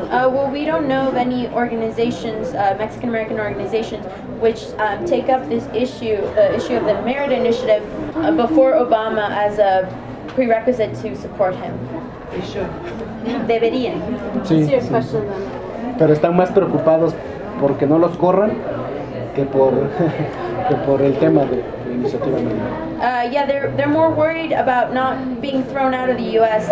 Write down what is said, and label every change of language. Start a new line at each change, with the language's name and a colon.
English: Well, we don't know of any organizations, Mexican-American organizations, which take up this issue, the issue of the Mérida Initiative, before Obama as a prerequisite to support him. They should.
Spanish: Deberían. Sí. Sí.
English: Question,
Spanish: pero están más preocupados porque no los corran que por que por el tema de la Iniciativa Mérida.
English: Yeah, they're more worried about not being thrown out of the U.S.